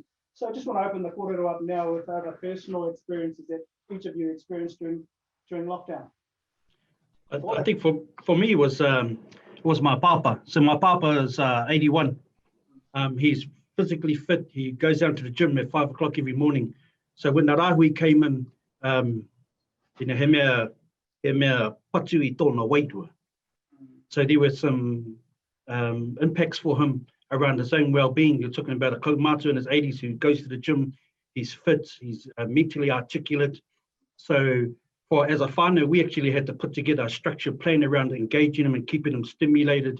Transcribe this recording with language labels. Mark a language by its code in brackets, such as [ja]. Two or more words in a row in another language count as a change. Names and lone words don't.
[en] So I just want to open the kōrero up now with other personal experiences that each of you experienced during lockdown. I think for me was my papa. So my papa is 81. He's physically fit. He goes down to the gym at 5 o'clock every morning. So when the rāhui came in, [mi] he mea patu I tōna waitua. [en] So there were some impacts for him around his own well-being. You're talking about a kaumātua in his 80s who goes to the gym, he's fit, he's mentally articulate. So as a whānau, we actually had to put together a structured plan around engaging him and keeping him stimulated.